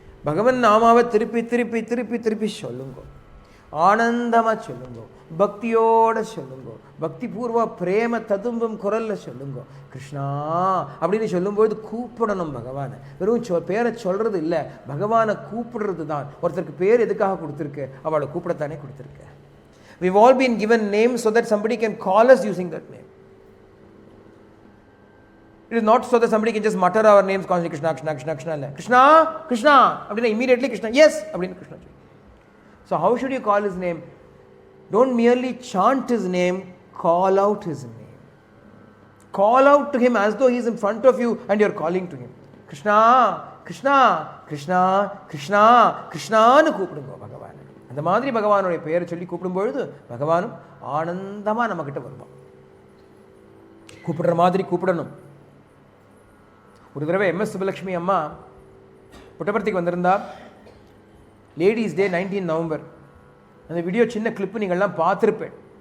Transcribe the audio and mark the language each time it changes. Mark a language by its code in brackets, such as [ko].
[ta] பகவன் நாமாவை திருப்பி திருப்பி திருப்பி திருப்பி சொல்லுங்க. ஆனந்தமாக சொல்லுங்க. பக்தியோட சொல்லுங்க. பக்தி பூர்வ பிரேம ததும்பும் குரல்ல சொல்லுங்க. கிருஷ்ணா அப்படின்னு சொல்லும்போது கூப்பிடணும் பகவானை. வெறும் பேரை சொல்றது இல்லை, பகவானை கூப்பிடுறது தான். ஒருத்தருக்கு பேர் எதுக்காக கொடுத்துருக்கு? அவளை கூப்பிடத்தானே கொடுத்துருக்கு. [en] We've all been given names so that somebody can call us using that name. It is not so that somebody can just mutter our names constantly. Krishna, Krishna, Krishna, Krishna. Krishna, Krishna. Abdina immediately Krishna. Yes. Abdina Krishna. So how should you call his name? Don't merely chant his name. Call out his name. Call out to him as though he is in front of you and you are calling to him. [ta] Krishna, Krishna, Krishna, Krishna, Krishna nu கூப்பிடுங்க பகவான். அந்த மாதிரி பகவானுடைய பெயரை சொல்லி கூப்பிடும் பொழுது பகவானும் ஆனந்தமா நம்ம கிட்ட வருவான். கூப்பிடுற மாதிரி கூப்பிடணும். ஒரு தடவை MS சுபலட்சுமி அம்மா புட்டபர்த்திக்கு வந்திருந்தா. லேடிஸ் டே 19 நவம்பர். அந்த வீடியோ சின்ன கிளிப்பு நீங்கள்லாம் பார்த்துருப்பேன்.